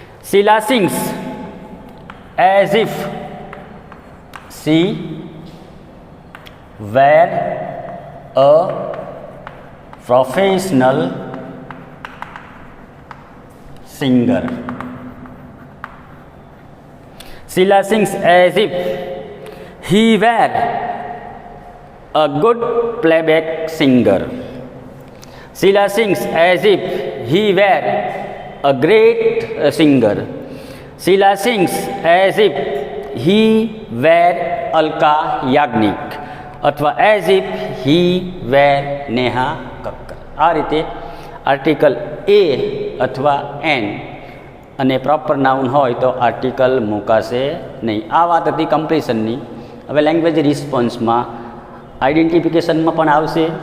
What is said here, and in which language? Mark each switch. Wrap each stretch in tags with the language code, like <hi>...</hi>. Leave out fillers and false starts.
<en>Sheila sings as if she were a professional singer. Sheila sings as if he were a good playback singer. Sheila sings as if he were a great singer. Sheila sings as if he were Alka Yagnik.</en> <gu>અથવા</gu> <en>As if he were Neha Kakkar.</en> <gu>આ રીતે article એ અથવા N અને proper noun હોય તો article મૂકાશે નહીં. આ વાત હતી કમ્પ્લીશનની. હવે લેંગ્વેજ રિસ્પોન્સમાં આઈડેન્ટિફિકેશનમાં પણ આવશે.</gu>